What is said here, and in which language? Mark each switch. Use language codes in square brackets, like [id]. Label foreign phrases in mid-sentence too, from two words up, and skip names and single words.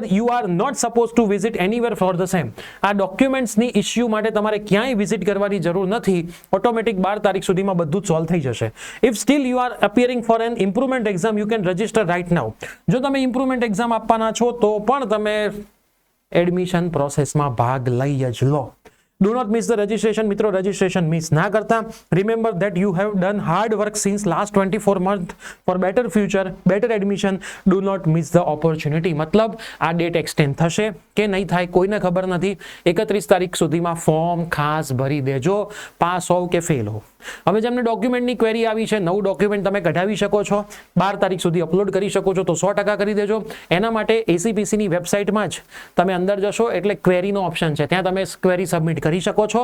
[en] You are not suppose to visit anywhere for the same. [gu] આ ડોક્યુમેન્ટ્સની ઇશ્યુ માટે તમારે ક્યાંય વિઝિટ કરવાની જરૂર નથી. ઓટોમેટિક 12 તારીખ સુધીમાં બધું જ સોલ્વ થઈ જશે. [en] If still you are appearing for an improvement exam, you can register right now. [gu] જો તમે [en] improvement exam [gu] આપવાના છો તો પણ તમે [en] admission processમાં [gu] ભાગ લઈ જ લો. [en] Do not miss the registration. [gu] મિત્રો, [en] registration miss [gu] ના કરતા. [en] Remember that you have done hard work since last 24 months for better future, better admission. Do not miss the opportunity. [gu] મતલબ આ [en] date extend [gu] થશે કે નહીં થાય કોઈને ખબર નથી. 31 તારીખ સુધીમાં ફોર્મ ખાસ ભરી દેજો, પાસ હોવ કે ફેલ હો. હવે જેમને [en] documentની query [gu] આવી છે, નવું ડોક્યુમેન્ટ તમે કઢાવી શકો છો, 12 તારીખ સુધી અપલોડ કરી શકો છો, તો 100% કરી દેજો. એના માટે એસીપીસીની વેબસાઇટમાં જ તમે અંદર જશો એટલે ક્વેરીનો ઓપ્શન છે, ત્યાં તમે [en] query submit [gu] કરી શકો છો.